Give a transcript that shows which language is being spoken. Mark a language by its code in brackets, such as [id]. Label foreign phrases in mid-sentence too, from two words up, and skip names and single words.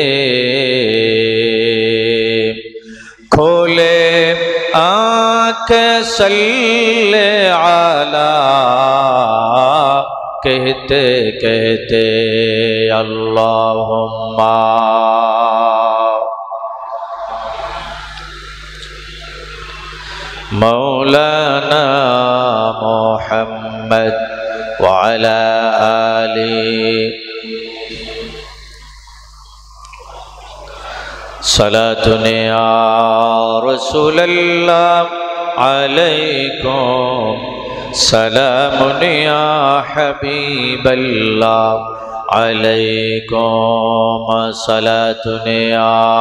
[ur] کھولے آنکھیں [ar] صلی علی [ur] کہتے کہتے. [ar] اللہم مولانا محمد وعلى آله صلاة يا رسول الله عليكم، سلام يا حبيب الله عليكم، صلاة يا